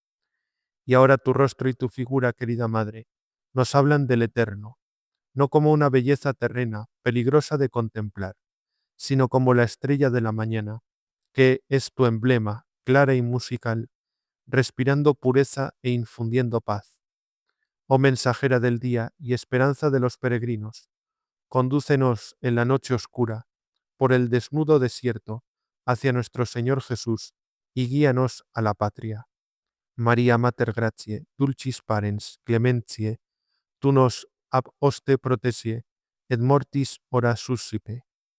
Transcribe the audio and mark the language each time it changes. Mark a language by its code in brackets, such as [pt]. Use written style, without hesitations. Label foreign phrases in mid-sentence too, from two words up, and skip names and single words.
[es] Y ahora tu rostro y tu figura, querida Madre, nos hablan del Eterno, no como una belleza terrena, peligrosa de contemplar, sino como la estrella de la mañana, que es tu emblema, clara y musical, respirando pureza e infundiendo paz. Oh mensajera del día y esperanza de los peregrinos, condúcenos en la noche oscura, por el desnudo desierto, hacia nuestro Señor Jesús, y guíanos a la patria. [la] María Mater Gratiae, dulcis parens, clementiae, tu nos ab hoste protesie, et mortis ora suscipe.